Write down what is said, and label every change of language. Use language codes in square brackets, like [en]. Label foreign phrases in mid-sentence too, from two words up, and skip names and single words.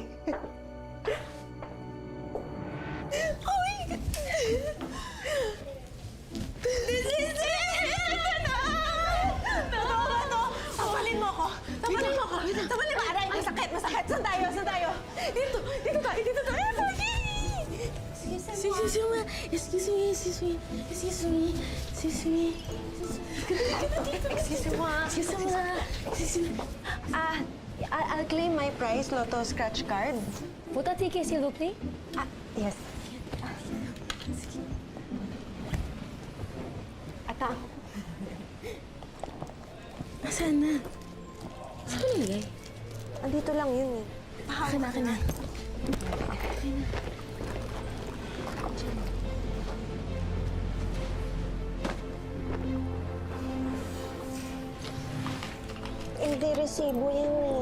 [tl] Tabalin mo ako! Tabalin mo ako! Tabalin mo! Aray, masakit! Masakit! Saan tayo? Saan tayo? Dito! Dito tayo! Dito tayo! [en] Excuse me. Excuse me. Excuse me. Excuse me. Excuse me. Excuse me. I'll claim my prize, Lotto scratch card. [fr] Votre ticket, s'il vous plaît? [en] Yes. Ata. [tl] Nasaan na? Saan ko nilagay? Andito lang yun eh. Akin na. Hindi resibo yan eh.